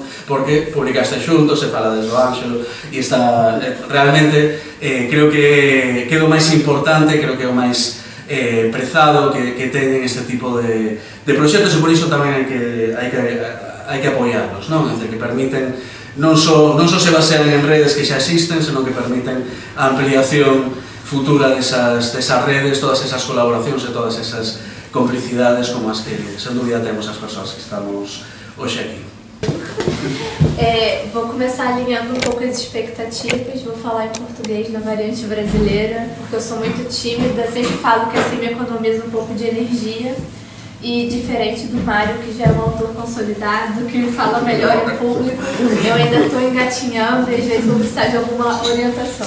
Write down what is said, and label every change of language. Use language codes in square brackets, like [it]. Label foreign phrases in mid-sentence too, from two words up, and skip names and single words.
[gl] Porque publicaste xuntos, se fala desde o Ánxelo, e está realmente, creo que é o máis importante, creo que é o máis prezado que teñen este tipo de proxectos, e por iso tamén hai que apoiarlos, non? É dicir, que permiten non só se basean en redes que xa existen, senón que permiten a ampliación futura desas redes, todas esas colaboracións e todas esas complicidades como as que, sen dúvida, temos as persoas que estamos hoxe aquí. [pt] Vou começar alinhando um pouco as expectativas, vou falar em português na variante brasileira, porque eu sou muito tímida, sempre falo que assim me economiza um pouco de energia, e diferente do Mário, que já é um autor consolidado, que me fala melhor em público, eu ainda estou engatinhando e às vezes vou precisar de alguma orientação.